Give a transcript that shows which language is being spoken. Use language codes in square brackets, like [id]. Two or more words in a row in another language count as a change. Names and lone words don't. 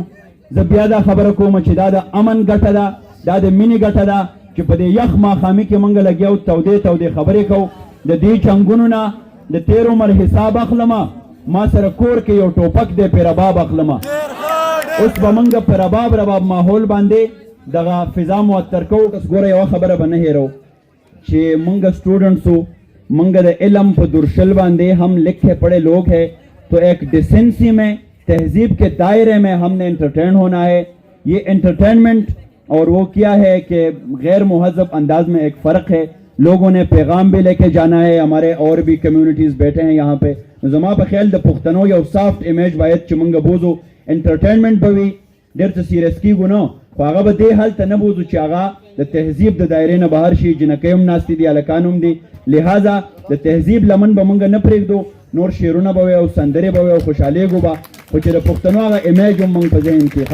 [ps] زه بیا دا خبره کوم چې دا د امن ګټه ده، دا د مینې ګټه ده چې په دې یخ ماښامي کې موږ لګیا وو تودې خبرې کوو. د دې چنګونو نه د تېر عمر حساب اخلمه، ما سره کور کې یو ټوپک دی پې رباب اخلمه. اوس به موږ په رباب ماحول باندې دغه فضا معطر کوو. ګوره یوه خبره به نه هېرو چې موږ [ur] اسٹوڈنٹس ہو، [ps] موږ د علم په درشل باندې [ur] ہم لکھے پڑھے لوگ ہیں، تو ایک ڈیسنسی میں، تہذیب کے دائرے میں ہم نے انٹرٹین ہونا ہے. یہ انٹرٹینمنٹ اور وہ کیا ہے کہ غیر مہذب انداز میں ایک فرق ہے. لوگوں نے پیغام بھی لے کے جانا ہے، ہمارے اور بھی کمیونٹیز بیٹھے ہیں یہاں پہ. [ps] زما په خیال د پښتنو یو [en] soft image [ps] باید چې موږ بوزو. انټرټینمنټ به وي، ډېر څه سیریس کیږو نه، خو هغه به دې حال ته نه بوزو چې هغه د تهذیب د دایرې نه بهر شي. جنکۍ هم ناستې دي، هلکان هم دي، لہذا د تهذیب لمن به موږ نه پرېږدو. نور شعرونه به وي او سندرې به وي او خوشحالېږو به، خو چې د پښتنو هغه ایمیج هم موږ په ذهن کې.